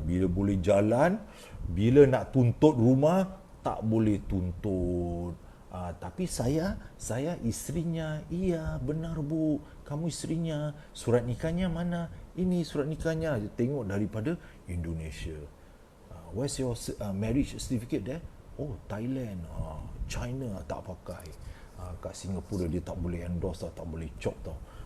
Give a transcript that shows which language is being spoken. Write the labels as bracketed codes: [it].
[ms] Bila boleh jalan, bila nak tuntut rumah tak boleh tuntut. Tapi saya isterinya. Iya, benar bu, kamu isterinya. Surat nikahnya mana? Ini surat nikahnya. Tengok daripada Indonesia. [en] Where's your marriage certificate there? [ms] Oh, Thailand. China tak pakai. Kat Singapura dia tak boleh endorse, tak boleh chop tau.